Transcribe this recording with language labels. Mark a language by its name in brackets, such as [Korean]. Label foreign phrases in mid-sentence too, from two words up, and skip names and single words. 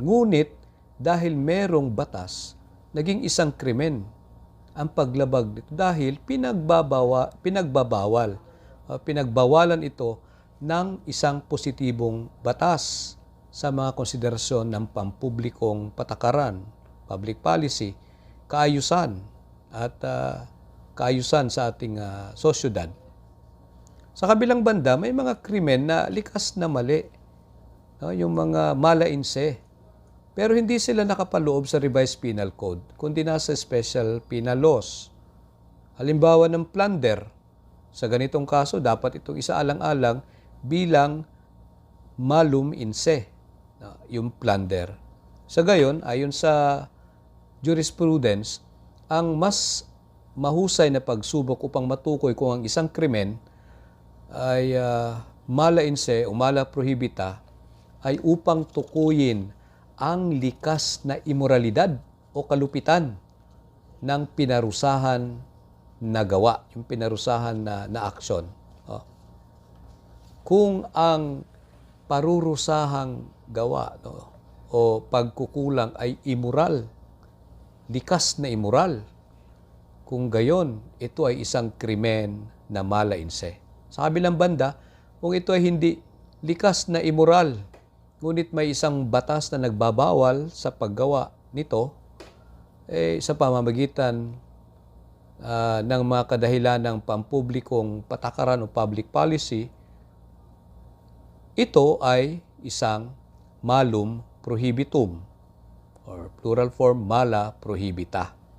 [Filipino] Ngunit, dahil merong batas, naging isang krimen ang paglabag dito dahil pinagbawalan ito ng isang positibong batas sa mga konsiderasyon ng pampublikong patakaran, [English] public policy, [Filipino] kaayusan at kaayusan sa ating sosyudad. Sa kabilang banda, may mga krimen na likas na mali, yung mga [Latin] mala in se. [Filipino] Pero hindi sila nakapaloob sa Revised Penal Code, kundi nasa [English] Special Penal Laws. [Filipino] Halimbawa ng plunder. Sa ganitong kaso, dapat itong isaalang-alang bilang [Latin] malum in se, [Filipino] yung plunder. Sa gayon, ayon sa jurisprudence, ang mas mahusay na pagsubok upang matukoy kung ang isang krimen ay [Latin] mala in se [Filipino] o [Latin] mala prohibita [Filipino] ay upang tukuyin ang likas na imoralidad o kalupitan ng pinarusahan na gawa, yung pinarusahan na aksyon. Kung ang parurusahang gawa o pagkukulang ay immoral, likas na immoral, kung gayon, ito ay isang krimen na [Latin] mala in se. [Filipino] Sa kabilang banda, kung ito ay hindi likas na immoral, ngunit may isang batas na nagbabawal sa paggawa nito, sa pamamagitan ng mga kadahilan ng pampublikong patakaran o [English] public policy, [Filipino] ito ay isang [Latin] malum prohibitum [English] or plural form [Latin] mala prohibita.